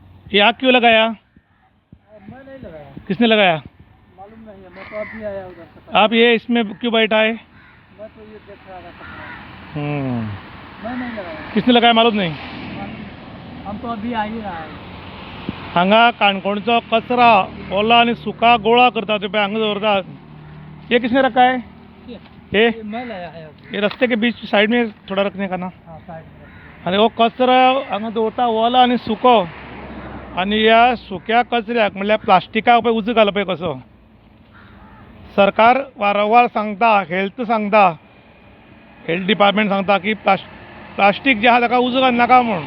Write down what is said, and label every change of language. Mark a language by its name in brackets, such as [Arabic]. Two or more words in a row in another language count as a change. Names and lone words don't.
[Hindi] ये आग क्यों लगाया? मैं नहीं लगाया, किसने लगाया? मालूम नहीं है। मैं तो अभी आया उधर से। आप ये इसमें क्यों बैठा है? मैं तो ये देख रहा था कपड़ा। हम्म, मैं नहीं लगाया, किसने लगाया मालूम नहीं. हम तो अभी आ ही रहा है। [Konkani] हांगा काणकोणचो कचरा ओला आणि सुका गोळा करतात ते पळय हांगा दवरतात. [Hindi] ये किसने रखा है? ये मैं लाया है अभी। ये रास्ते के बीच साइड में थोड़ा रखने का ना. हाँ, साइड में। [Konkani] आणि हो कचरो हांगा दवरता ओला आणि सुको. आणि ह्या सुक्या कचऱ्याक म्हणल्यार प्लास्टिकाक पळय उजो घालप पळय कसो. सरकार वारंवार सांगता, हेल्थ सांगता, [English] health department [Konkani] सांगता की प्लास्टीक जे आहा ताका उजो घालनाका म्हूण.